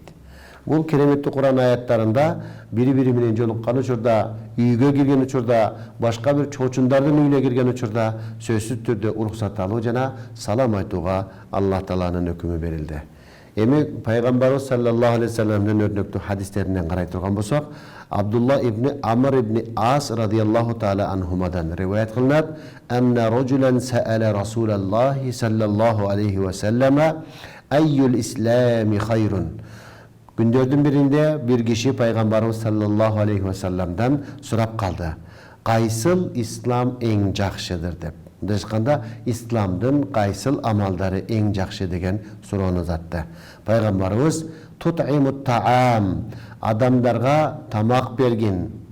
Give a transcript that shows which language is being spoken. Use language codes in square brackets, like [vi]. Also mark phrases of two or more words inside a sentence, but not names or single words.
[ky] Бул кереметтүү Кур'ан аяттарында бири-бири менен жолуккан учурда, үйгө кирген учурда, башка бир чоочундардын үйүнө кирген учурда сөзсүз түрдө уруксат алуу жана салам айтууга Аллах тааланын өкүмү берилди. Эми Пайгамбарыбыз [ar] صلى الله عليه وسلم [ky] өрнөктүү хадистеринен карай турган болсок, [ar] عبد الله بن عمرو بن العاص رضي الله تعالى عنهما [ky] риваят кылынат: [ar] "أن رجلا سأل رسول الله صلى الله عليه وسلم أي الإسلام خير." [ky] Күндөрдүн биринде бир киши Пайгамбарыбыз [ar] صلى الله عليه وسلم [ky] сурап калды: "Кайсыл ислам эң жакшыдыр?" деп. Дешканда исламдын кайсыл амалдары эң жакшы деген суроону затты. Пайгамбарыбыз [ar] تطعم الطعام [ky] адамдарга тамак бергин.